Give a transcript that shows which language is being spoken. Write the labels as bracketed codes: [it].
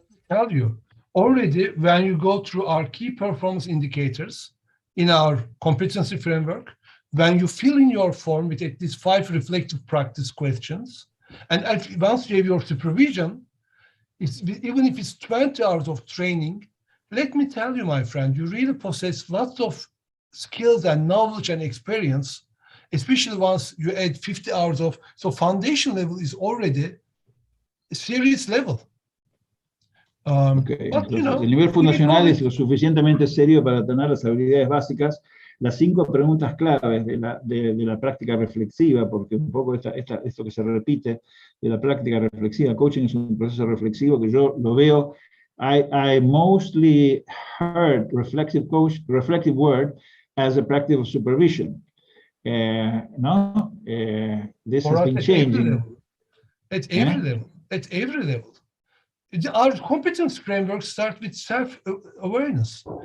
[en] Tell you, already when you go through our key performance indicators in our competency framework, when you fill in your form with at least 5 reflective practice questions, and once you have your supervision, even if it's 20 hours of training, let me tell you, my friend, you really possess lots of skills and knowledge and experience, especially once you add 50 hours of, so foundation level is already a serious level. Okay. [es] Entonces, el nivel fundacional es lo suficientemente serio para tener las habilidades básicas. Las 5 preguntas claves de la práctica reflexiva, porque un poco esto que se repite de la práctica reflexiva, coaching es un proceso reflexivo que yo lo veo. [en] I mostly heard reflective word as a practice of supervision. No, this has been changing. At every level. At every level. Our competence framework starts with self-awareness.